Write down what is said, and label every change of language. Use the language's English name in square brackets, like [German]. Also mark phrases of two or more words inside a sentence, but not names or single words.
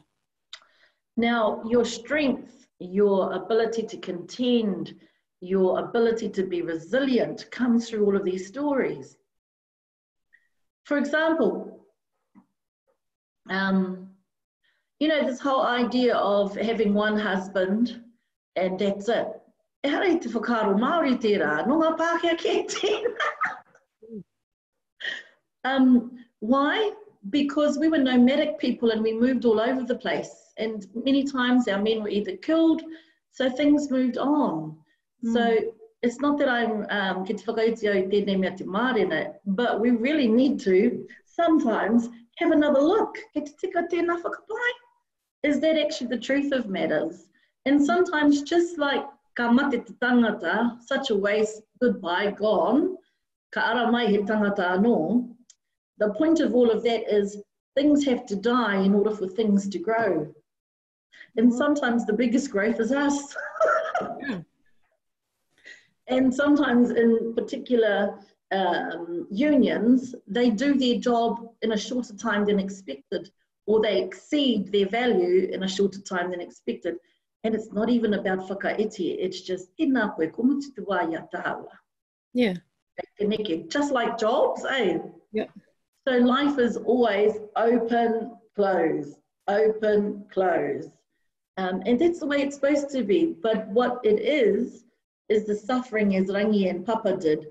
[English] Now, your strength, your ability to contend, your ability to be resilient comes through all of these stories. For example, you know, this whole idea of having one husband and that's it. [Māori] E hara I te whakaro Māori tērā, no ngā Pākehā kē tēnā. [English] Why? Because we were nomadic people and we moved all over the place. And many times our men were either killed, so things moved on. So it's not that I'm [Māori] ki te whakaiti au tēnei mea te mārena, [English] but we really need to sometimes have another look. [Māori] Ki te tika tēnā whakapai. [English] Is that actually the truth of matters? And sometimes just like [Māori] ka mate te tangata, [English] such a waste, goodbye, gone, [Māori] ka ara mai he tangata anō, [English] the point of all of that is things have to die in order for things to grow. And sometimes the biggest growth is us. And sometimes in particular unions, they do their job in a shorter time than expected, or they exceed their value in a shorter time than expected. And it's not even about whakaiti, it's just [Māori] ina koe komutu te wā ia tāua. [English] Yeah. Just like jobs, eh? Yeah. So life is always open, close, open, close. And that's the way it's supposed to be. But what it is the suffering, as Rangi and Papa did.